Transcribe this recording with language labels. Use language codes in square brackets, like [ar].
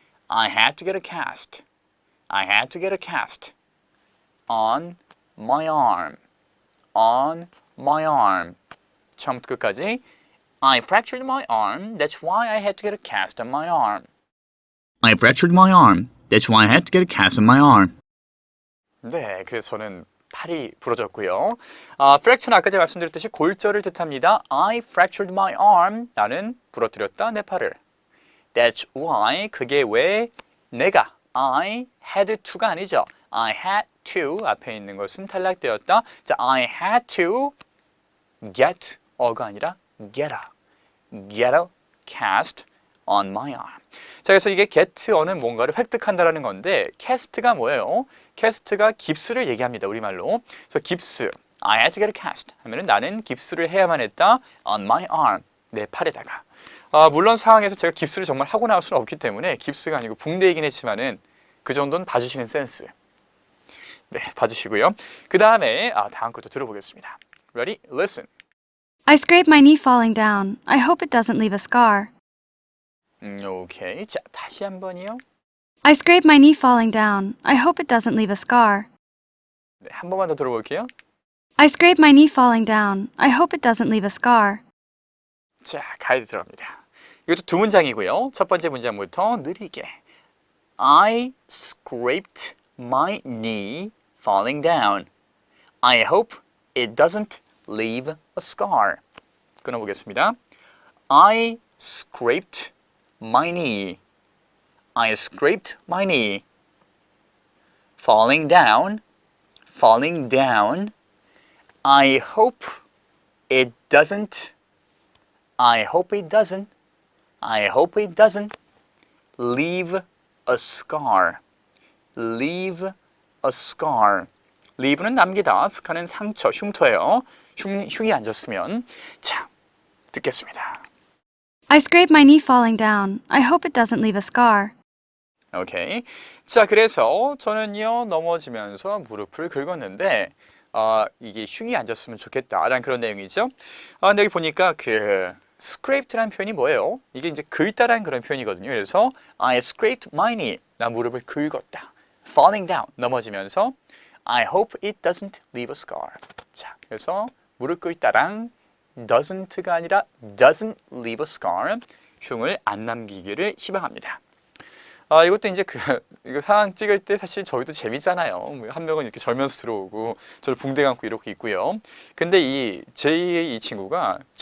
[en] I had to get a cast. I had to get a cast on my arm. On my arm. [ko] 처음부터 끝까지 [en] I fractured my arm. That's why I had to get a cast on my arm. I fractured my arm. That's why I had to get a cast on my arm. [ko] 네, 그래서 저는 팔이 부러졌고요. fracture는 아까 제가 말씀드렸듯이 골절을 뜻합니다. [en] I fractured my arm. [ko] 나는 부러뜨렸다 내 팔을. [en] That's why, [ko] 그게 왜 내가 [en] I had to [ko] 가 아니죠. [en] I had to [ko] 앞에 있는 것은 탈락되었다. [en] 자, I had to get a [ko] 가 아니라 [en] get a cast on my arm. [ko] 자, 그래서 이게 get a는 뭔가를 획득한다라는 건데 cast가 뭐예요? cast가 깁스를 얘기합니다. 우리말로. 그래서 깁스, [en] I had to get a cast [ko] 하면은 나는 깁스를 해야만 했다. [en] on my arm, [ko] 내 팔에다가. 물론 상황에서 제가 깁스를 정말 하고 나올 수는 없기 때문에 깁스가 아니고 붕대이긴 했지만은 그 정도는 봐주시는 센스. 네, 봐주시고요. 그 다음에 다음 것도 들어보겠습니다. [en] Ready? Listen. I scraped my knee falling down. I hope it doesn't leave a scar. [ko] 오케이. 자, 다시 한 번이요. [en] I scraped my knee falling down. I hope it doesn't leave a scar. [ko] 네, 한 번만 더 들어볼게요. [en] I scraped my knee falling down. I hope it doesn't leave a scar. [ko] 자, 가이드 들어갑니다. 이것도 두 문장이고요. 첫 번째 문장부터 느리게. [en] I scraped my knee falling down. I hope it doesn't leave a scar. [ko] 끊어보겠습니다. [en] I scraped my knee. I scraped my knee. Falling down. Falling down. I hope it doesn't. I hope it doesn't. I hope it doesn't leave a scar. Leave a scar. [ko] leave는 남기다, scar는 상처, 흉터예요. 흉이 안 졌으면. 자, 듣겠습니다. [en] I scraped my knee falling down. I hope it doesn't leave a scar. [ko] 오케이. 자, 그래서 저는요 넘어지면서 무릎을 긁었는데 이게 흉이 안 졌으면 좋겠다라는 그런 내용이죠. 근데 여기 보니까 그 scraped라는 표현이 뭐예요? 이게 이제 긁다라는 그런 표현이거든요. 그래서 [en] I scraped my knee. [ko] 나 무릎을 긁었다. [en] Falling down. [ko] 넘어지면서 [en] I hope it doesn't leave a scar. [ko] 자, 그래서 무릎 꿇다랑 doesn't가 아니라 [en] doesn't leave a scar. [ko] 흉을 안 남기기를 희망합니다. 이것도 이제 이거 상황 찍을 때 사실 저희도 재밌잖아요. 한 명은 이렇게 절면서 들어오고 저를 붕대 감고 이렇게 있고요. 근데 제2의 이 친구가